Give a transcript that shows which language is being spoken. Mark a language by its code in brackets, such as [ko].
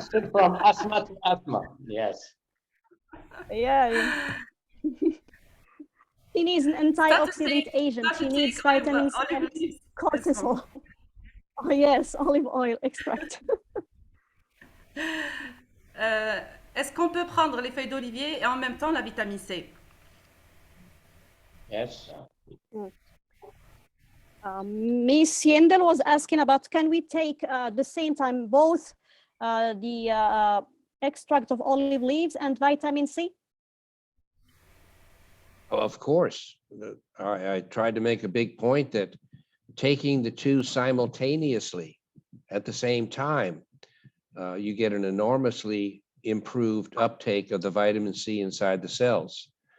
[en] From asthma to asthma. Yes. yeah. He needs an antioxidant agent. He needs vitamins and cortisol. Oh, yes, olive oil extract. [fr] Est-ce qu'on peut prendre les feuilles d'olivier et en même temps la vitamine C? [en] Yes. Miss Yendel was asking about, can we take the same time both the extract of olive leaves and vitamin C? Of course. I tried to make a big point that taking the two simultaneously at the same time, you get an enormously improved uptake of the vitamin C inside the cells.